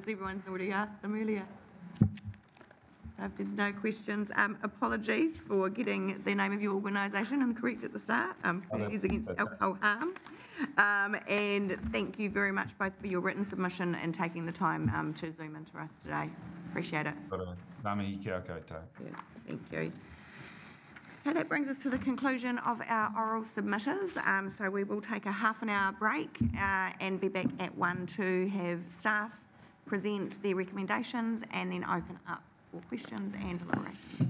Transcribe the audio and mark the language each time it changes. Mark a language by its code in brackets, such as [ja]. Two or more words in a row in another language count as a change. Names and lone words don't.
[en] Everyone's already asked them earlier. If there's no questions, apologies for getting the name of your organisation incorrect at the start. Communities Against Alcohol Harm. And thank you very much both for your written submission and taking the time to Zoom into us today. Appreciate it. [mi] Ngā mihi kia koutou. [en] Thank you. Okay, that brings us to the conclusion of our oral submitters. So we will take a half-an-hour break and be back at 1 to have staff present their recommendations and then open up for questions and deliberations.